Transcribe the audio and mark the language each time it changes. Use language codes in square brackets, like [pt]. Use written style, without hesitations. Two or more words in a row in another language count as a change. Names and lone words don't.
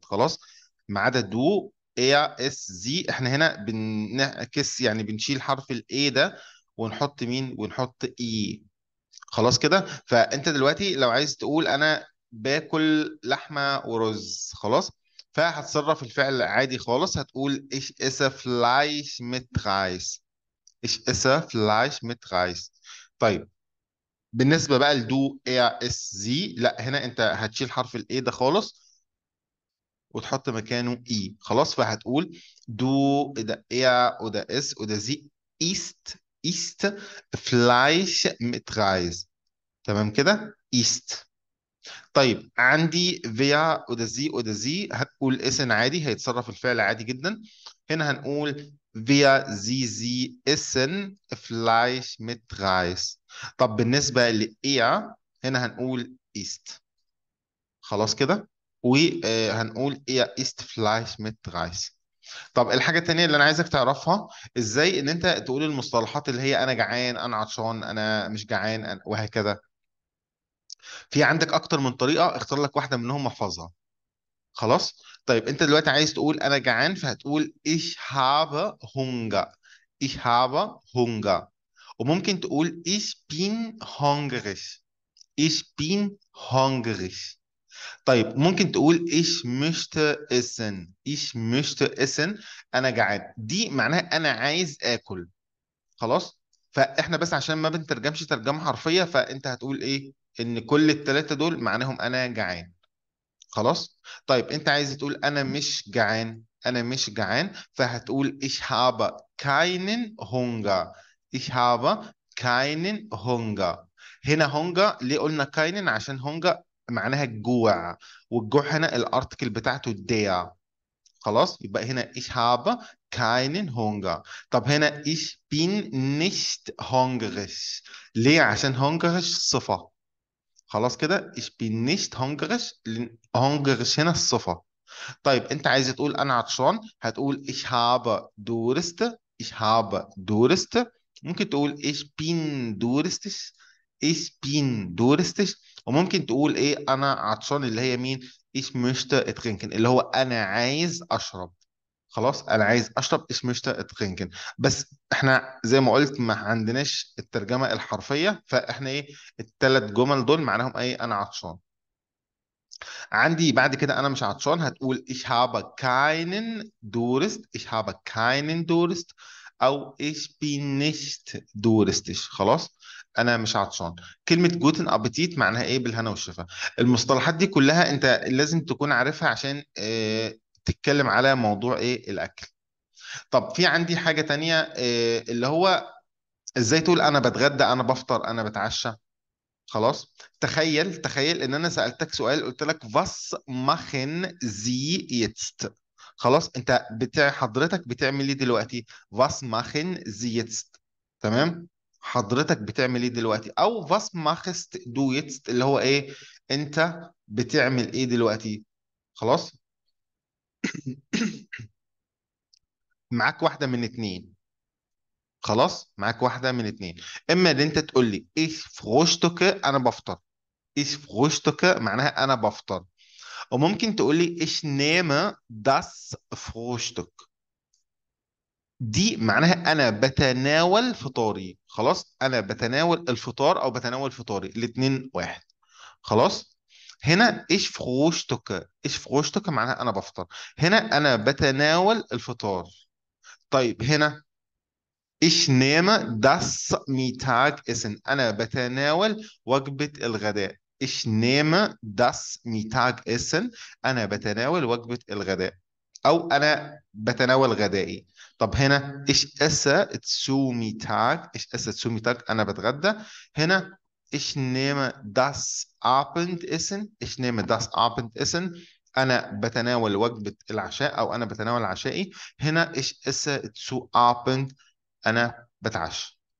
[ar] خلاص، ما عدا [de] du er es sie. [ar] احنا هنا بنعكس، يعني بنشيل حرف الاي ده ونحط مين؟ ونحط اي. خلاص كده. فانت دلوقتي لو عايز تقول انا باكل لحمه ورز، خلاص، فهتصرف الفعل عادي خالص. هتقول [de] ich esse Fleisch mit Reis. Ich esse Fleisch mit Reis. [ar] طيب، بالنسبه بقى لدو اي اس زي، لا، هنا انت هتشيل حرف الاي ده خالص وتحط مكانه اي. خلاص، فهتقول دو ده اي وده اس وده زي. [de] ist ist Fleisch mit Reis. [ar] تمام كده، ist. طيب، عندي فيا وده زي وده زي، هتقول اسم عادي، هيتصرف الفعل عادي جدا. هنا هنقول [de] wir sie essen Fleisch mit Reis. [ar] طب بالنسبة لإيه، هنا هنقول ist. خلاص كده، وهنقول إيه [de] ist Fleisch mit Reis. [ar] طب الحاجة التانية اللي أنا عايزك تعرفها، إزاي إن أنت تقول المصطلحات اللي هي أنا جعان، أنا عطشان، أنا مش جعان، وهكذا. في عندك أكتر من طريقة، اختار لك واحدة منهم واحفظها. خلاص. طيب انت دلوقتي عايز تقول انا جعان، فهتقول [de] ich habe Hunger. ich habe Hunger. [ar] وممكن تقول [de] ich bin hungrig. ich bin hungrig. [ar] طيب ممكن تقول [de] ich möchte essen. ich möchte essen. [ar] انا جعان دي معناها انا عايز اكل. خلاص. فاحنا بس عشان ما بنترجمش ترجمة حرفية، فانت هتقول ايه؟ ان كل الثلاثة دول معناهم انا جعان. خلاص. طيب انت عايز تقول انا مش جعان، انا مش جعان، فهتقول [de] ich habe keinen Hunger. ich habe keinen Hunger. [ar] هنا Hunger ليه قلنا keinen؟ عشان Hunger معناها الجوع، والجوع هنا الارتكل بتاعته der. خلاص، يبقى هنا [de] ich habe keinen Hunger. [ar] طب هنا [de] ich bin nicht hungrig. [ar] ليه؟ عشان hungrig صفة. خلاص كده، [de] ich bin nicht hungrig، [ar] لأن hungrig هنا الصفة. طيب انت عايز تقول انا عطشان، هتقول [de] ich habe Durst. ich habe Durst. [ar] ممكن تقول [de] ich bin durstig. ich bin durstig. [ar] وممكن تقول ايه انا عطشان، اللي هي مين؟ [de] ich möchte trinken، [ar] اللي هو انا عايز اشرب. خلاص، انا عايز اشرب [de] ich möchte trinken. [ar] بس احنا زي ما قلت ما عندناش الترجمة الحرفية، فاحنا ايه؟ الثلاث جمل دول معناهم ايه؟ انا عطشان. عندي بعد كده انا مش عطشان، هتقول [de] ich habe keinen Durst. ich habe keinen Durst. او ich bin nicht durstig. [ar] خلاص، انا مش عطشان. كلمة [de] Guten Appetit [ar] معناها ايه؟ بالهنا والشفا. المصطلحات دي كلها انت لازم تكون عارفها عشان تتكلم على موضوع ايه؟ الاكل. طب في عندي حاجة تانية، اللي هو ازاي تقول انا بتغدى، انا بفطر، انا بتعشى. خلاص. تخيل ان انا سألتك سؤال، قلت لك [de] was machen Sie jetzt. [ar] خلاص، انت حضرتك بتعمل ايه دلوقتي؟ [de] was machen Sie jetzt. [ar] تمام. حضرتك بتعمل ايه دلوقتي؟ [de] او was machst du jetzt، [ar] اللي هو ايه؟ انت بتعمل ايه دلوقتي؟ خلاص. معاك واحدة من اتنين. خلاص، معاك واحدة من اتنين. اما ان انت تقول لي [de] ich frühstücke، [ar] انا بفطر. [de] ich frühstücke [ar] معناها انا بفطر. وممكن تقولي [de] ich nehme das Frühstück. [ar] دي معناها أنا بتناول فطاري. خلاص، أنا بتناول الفطار أو بتناول فطاري، الاتنين واحد. خلاص. هنا [de] ich frühstücke. ich frühstücke [ar] معناها أنا بفطر. هنا أنا بتناول الفطار. طيب هنا [de] ich nehme das Mittagessen. [ar] أنا بتناول وجبة الغداء. [de] ich nehme das Mittagessen. [ar] أنا بتناول وجبة الغداء، أو أنا بتناول غدائي. طب هنا [de] ich esse zu Mittag. ich esse zu Mittag، [ar] أنا بتغدى. هنا [de] ich nehme das Abendessen. ich nehme das Abendessen. [ar] أنا بتناول وجبة العشاء، أو أنا بتناول عشائي. [de] هنا ich esse zu Abend، [ar] انا بتعشى.